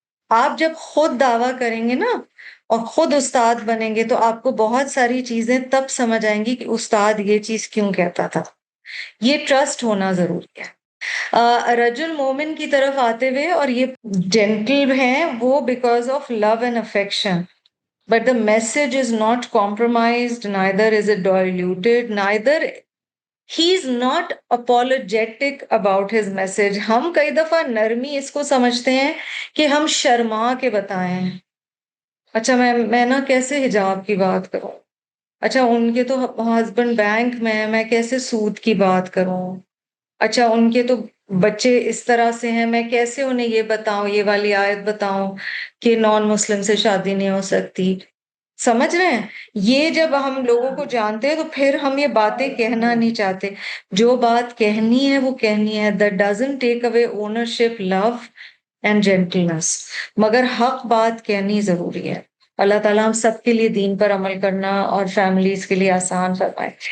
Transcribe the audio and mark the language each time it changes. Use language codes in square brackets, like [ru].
[ur] آپ جب خود دعویٰ کریں گے نا اور خود استاد بنیں گے تو آپ کو بہت ساری چیزیں تب سمجھ آئیں گی کہ استاد یہ چیز کیوں کہتا تھا. یہ ٹرسٹ ہونا ضروری ہے. رجل مومن کی طرف آتے ہوئے، اور یہ جینٹل ہیں وہ because of love and affection. [en] But the message is not compromised, neither is it diluted, neither he is not apologetic about his message. [ur] ہم کئی دفعہ نرمی اس کو سمجھتے ہیں کہ ہم شرما کے بتائیں. اچھا میں نا کیسے حجاب کی بات کروں؟ اچھا ان کے تو ہسبینڈ بینک میں کیسے سود کی بات کروں؟ اچھا ان کے تو بچے اس طرح سے ہیں، میں کیسے انہیں یہ بتاؤں، یہ والی آیت بتاؤں کہ نان مسلم سے شادی نہیں ہو سکتی. سمجھ رہے ہیں؟ یہ جب ہم لوگوں کو جانتے ہیں تو پھر ہم یہ باتیں کہنا نہیں چاہتے. جو بات کہنی ہے وہ کہنی ہے. [en] That doesn't take away ownership, love and gentleness. [ur] مگر حق بات کہنی ضروری ہے. اللہ تعالیٰ ہم سب کے لیے دین پر عمل کرنا اور فیملیز کے لیے آسان فرمائے.